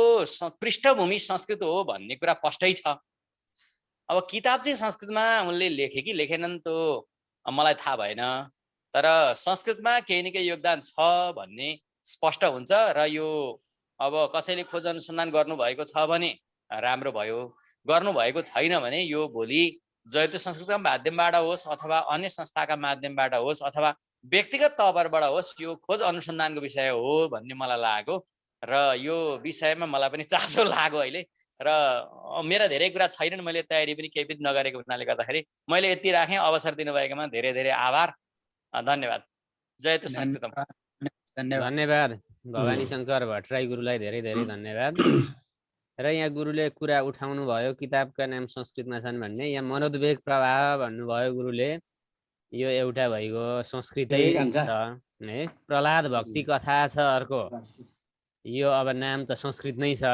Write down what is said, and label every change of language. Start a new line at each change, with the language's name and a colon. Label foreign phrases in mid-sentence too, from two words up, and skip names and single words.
Nepali: पृष्ठभूमि संस्कृत हो भन्ने कुरा स्पष्टै छ अब किताब चाहिँ संस्कृतमा उनले लेखे कि लेखेनन् त मलाई थाहा भएन तर संस्कृतमा केही न केही योगदान छ भन्ने स्पष्ट हुन्छ र यो अब कसैले खोज अनुसन्धान गर्नुभएको छ भने राम्रो भयो गर्नुभएको छैन भने यो भोलि जयतु संस्कृतका माध्यमबाट होस् अथवा अन्य संस्थाका माध्यमबाट होस् अथवा व्यक्तिगत तवरबाट होस् यो खोज अनुसन्धानको विषय हो भन्ने मलाई लाग्यो र यो विषयमा मलाई पनि चासो लाग्यो अहिले र मेरा धेरै कुरा छैनन्, मैले तयारी पनि केही पनि नगरेको हुनाले गर्दाखेरि मैले यति राखेँ। अवसर दिनुभएकोमा धेरै धेरै आभार, धन्यवाद।
Sanskrit: जयतु संस्कृतम।
Nepali: धन्यवाद भवानी शङ्कर भट्टराई गुरुलाई धेरै धेरै धन्यवाद। र यहाँ गुरुले कुरा उठाउनु भयो किताबका नाम संस्कृतमा छन् भन्ने, यहाँ मनोद्वेग प्रवाह भन्नुभयो गुरुले, यो एउटा भइगयो संस्कृतै छ है। प्रहलाद भक्ति कथा छ अर्को, यो अब नाम त संस्कृत नै छ।